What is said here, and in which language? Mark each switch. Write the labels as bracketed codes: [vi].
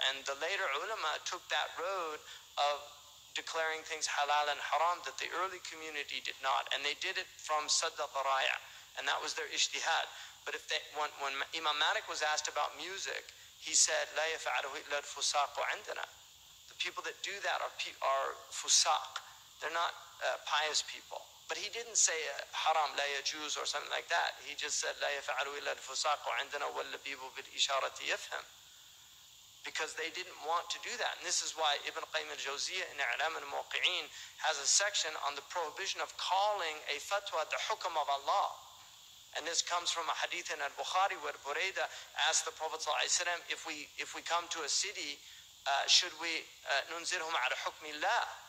[en] And the later ulama took that road of declaring things halal and haram that the early community did not, and they did it from sadd al-dharaya, and that was their ijtihad. But if when Imam Malik was asked about music, he said, [ar] لا يفعله إلا الفساق عندنا. [en] The people that do that are fusaq. They're not pious people. But he didn't say haram la yajuz or something like that. He just said [ar] لا يفعله إلا الفساق عندنا واللبيب بالإشارة يفهم. [en] Because they didn't want to do that. And this is why Ibn Qayyim al-Jawziyah in I'lam al-Muwaqqi'in has a section on the prohibition of calling a fatwa the hukm of Allah. And this comes from a hadith in al-Bukhari where Burayda asked the Prophet ﷺ, if we come to a city, should we [ar] nunzilhum ala hukmi Allah?